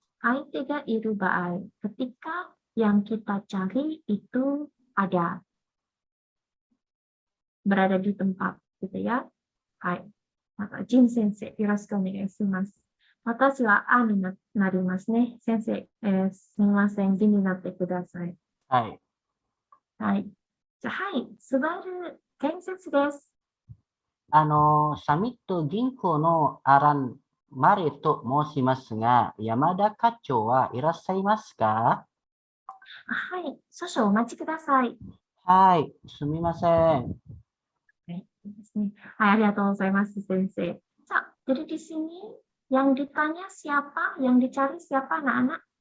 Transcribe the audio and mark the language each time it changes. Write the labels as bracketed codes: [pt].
[ja] 相手がいる場合, [id] ketika yang kita cari itu ada, berada di tempat, gitu ya. Hai. [ja] Maka Jin Sensei, yoroshiku onegaishimasu. Watashi wa Aになりますね。先生、すみません、Jin になってください。はい。はい。じゃあ、はい、スバル建設です。サミット銀行のアラン・マレと申しますが、山田課長はいらっしゃいますか？はい、少々お待ちください。はい、すみません。はい、ですね。はい、ありがとうございます、先生。 [id] じゃあ、jadi di sini yang ditanya siapa, yang dicari siapa anak-anak?